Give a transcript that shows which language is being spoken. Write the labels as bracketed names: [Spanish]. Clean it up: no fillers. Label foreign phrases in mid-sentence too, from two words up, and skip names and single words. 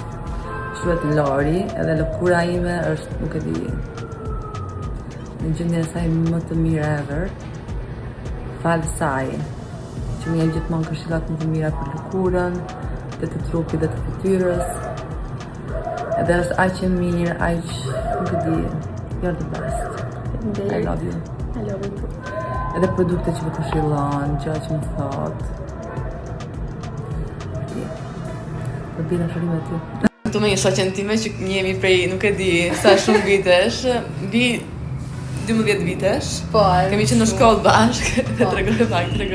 [Albanian] Quhet Lori, edhe lëkura ime është, nuk e di, në gjendjen e saj më të mirë ever. Falë saj, që më jep gjithmonë këshillat më të mira për lëkurën, dhe të trupit dhe të fytyrës. Edhe është aq e mirë, aq, nuk e di, [English] you're the best. I love you. I love you too. [Albanian] Edhe produkte që më këshillon, gjëra që më thot. Do bina shërime ty. Këtu me një shoqen time që njemi prej, nuk e di, sa shumë vitesh, mbi 12 vitesh. Po, kemi qenë në shkollë bashkë, dhe tregoj pak, tregoj.